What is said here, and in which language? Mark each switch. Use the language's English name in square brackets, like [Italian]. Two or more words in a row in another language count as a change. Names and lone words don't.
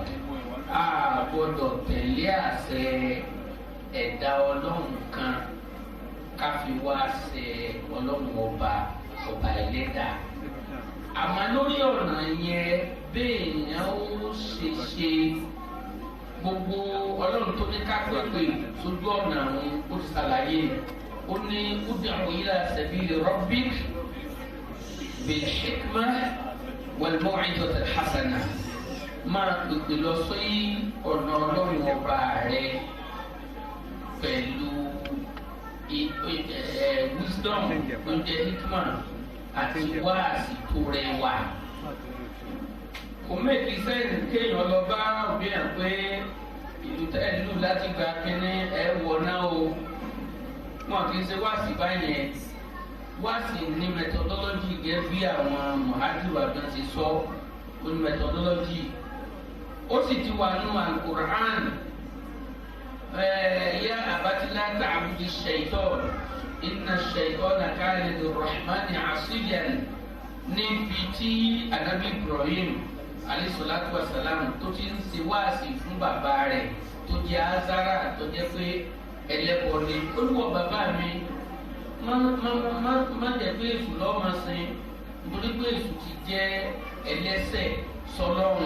[Yoruba] A gbọ́dọ̀ tẹ̀lé àṣẹ ẹ̀dá Ọlọ́run kan káfí wá ṣe Ọlọ́run ọba ẹlẹ́dàá. Àmọ́ lórí ọ̀nà yẹn bẹ́ẹ̀ yẹn ó ṣe gbogbo Ọlọ́run tó ní kápẹ́pẹ́ sójú ọ̀nà àwọn ó ti ṣàlàyé ó ní [Arabic] ادع إلى سبيل ربك بالحكمة والموعظة الحسنة. [Yoruba] Máa pèpè lọ sí ọ̀nà Ọlọ́run ọba rẹ pẹ̀lú wisdom tó jẹ́ hikmah àti wáàsí tó rẹwà. Kò méjì sẹ́yìn kéèyàn lọ bá òbí ẹ̀ pé ìlú láti gba kínní ẹ̀ wọ̀ náà o. Wọn kì í ṣe wáàsí báyẹn. Wáàsí ní methodology gẹ́gẹ́ bí àwọn muhajiru àgbọn ti sọ ó ní methodology. Ó sì ti wà nínú Al-Qur'an. [Arabic] يا أبت لا تعبد الشيطان. إن الشيطان كان للرحمن عصيا. [Yoruba] Níbi tí Ànábì Ibrahim [Arabic] عليه الصلاة والسلام [Yoruba] tó ti ń ṣe wáàsí fún bàbá rẹ̀ tó jẹ́ Azara tó jẹ́ pé ẹlẹ́bọ ni. Olúwa bàbá mi má jẹ́ pé èṣù lọ́ọ́ máa sin nítorí pé èṣù ti jẹ́ ẹlẹ́ṣẹ̀ sọlọ́run.